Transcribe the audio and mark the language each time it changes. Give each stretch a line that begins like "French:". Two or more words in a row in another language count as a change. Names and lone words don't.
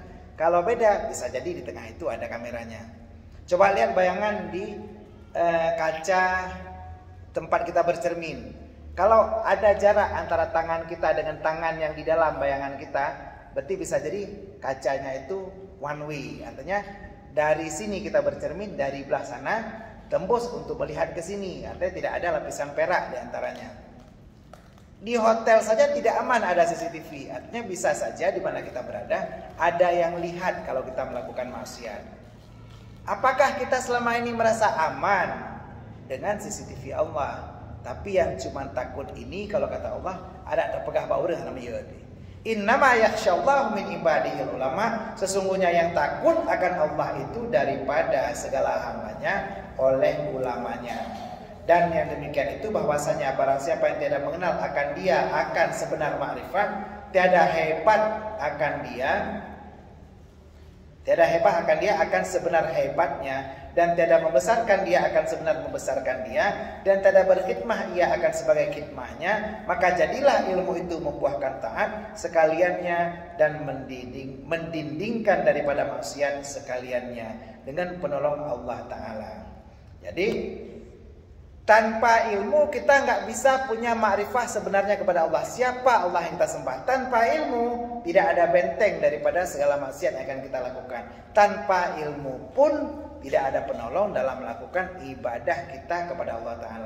Indonesian: Kalau beda, bisa jadi di tengah itu ada kameranya. Coba lihat bayangan di kaca tempat kita bercermin. Kalau ada jarak antara tangan kita dengan tangan yang di dalam bayangan kita, berarti bisa jadi kacanya itu
English: one way.
Indonesian: Artinya dari sini kita bercermin, dari belah sana tembus untuk melihat ke sini. Artinya tidak ada lapisan perak di antaranya. Di hotel saja tidak aman ada CCTV. Artinya bisa saja di mana kita berada ada yang lihat kalau kita melakukan maksiat. Apakah kita selama ini merasa aman dengan CCTV Allah? Tapi yang cuma takut ini kalau kata Allah ada terpegah bau dengan namanya
Arabic: إنما يخشى الله من عباده العلماء.
Malay: Sesungguhnya yang takut akan Allah itu daripada segala hambanya oleh ulamanya. Dan yang demikian itu bahwasanya barang siapa yang tidak mengenal akan dia akan sebenar makrifat, tiada hebat akan dia, tiada hebat akan dia akan sebenar hebatnya, dan tiada membesarkan dia akan sebenar membesarkan dia, dan tiada berkhidmah ia akan sebagai khidmahnya. Maka jadilah ilmu itu membuahkan taat sekaliannya dan mendindingkan daripada maksiat sekaliannya dengan penolong Allah Ta'ala.
Indonesian: Jadi tanpa ilmu kita nggak bisa punya makrifah sebenarnya kepada Allah. Siapa Allah yang kita sembah? Tanpa ilmu tidak ada benteng daripada segala maksiat yang akan kita lakukan. Tanpa ilmu pun tidak ada penolong dalam melakukan ibadah kita kepada Allah Ta'ala.